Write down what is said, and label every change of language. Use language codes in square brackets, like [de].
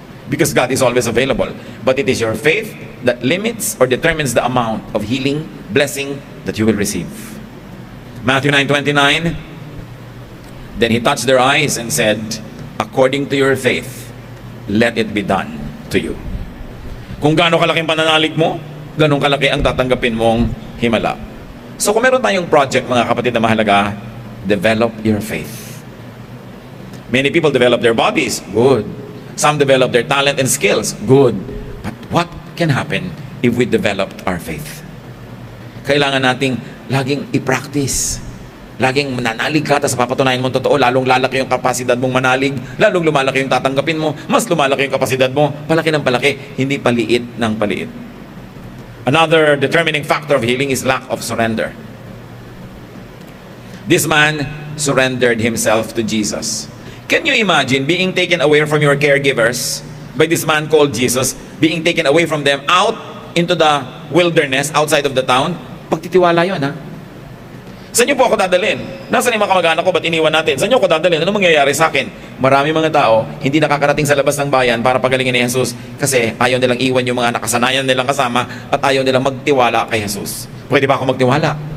[en] Because God is always available. But it is your faith that limits or determines the amount of healing, blessing that you will receive. Matthew 9:29, then he touched their eyes and said, according to your faith, let it be done to you. [tl] Kung gaano kalaki ang pananalig mo, ganun kalaki ang tatanggapin mong himala. So kung meron tayong project, mga kapatid na mahalaga, [en] develop your faith. Many people develop their bodies, good. Some develop their talent and skills, good. But what can happen if we developed our faith? [tl] Kailangan nating laging i-practice. Laging mananalig ka, tapos papatunayan mo totoo, lalong lalaki yung kapasidad mong manalig, lalong lumalaki yung tatanggapin mo, mas lumalaki yung kapasidad mo, palaki ng palaki, hindi paliit ng paliit. [en] Another determining factor of healing is lack of surrender. This man surrendered himself to Jesus. Can you imagine being taken away from your caregivers by this man called Jesus, being taken away from them out into the wilderness outside of the town? [tl] Pagtitiwala yun, ha? Saan niyo po ako dadalhin? Nasaan yung mga kamag-anak ko? Ba't iniwan natin? Saan niyo ako dadalhin? Ano mangyayari sa akin? Marami mga tao hindi nakakarating sa labas ng bayan para pagalingin ni Jesus kasi ayaw nilang iwan yung mga nakasanayan nilang kasama at ayaw nilang magtiwala kay Jesus. Pwede ba ako magtiwala?